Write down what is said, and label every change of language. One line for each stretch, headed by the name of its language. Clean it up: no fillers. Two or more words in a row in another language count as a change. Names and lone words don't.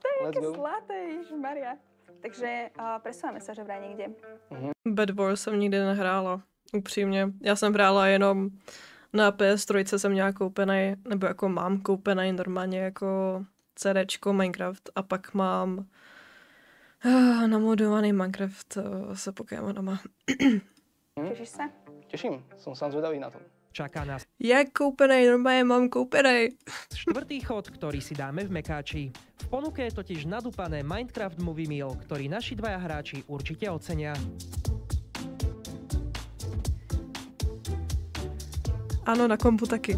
Slovak: také go. zlaté, ježišmaria. Takže presúvame sa, že vraj niekde.
Czech: Bed Wars jsem nikdy nehrála, upřímně. Já jsem hrála jenom na PS3 jsem měla koupený, nebo jako mám koupený normálně jako CDčko Minecraft a pak mám namodovaný Minecraft se Pokémonama.
Slovak: Tešíš sa? Teším, som sám zvedavý na to. Čaká nás
Czech: Jak koupený, normálně mám koupený.
Slovak: štvrtý chod, ktorý si dáme v Mekáči. V ponuke je totiž nadúpané Minecraft Movie Meal, ktorý naši dvaja hráči určite ocenia.
Czech: Ano, na kompu taky.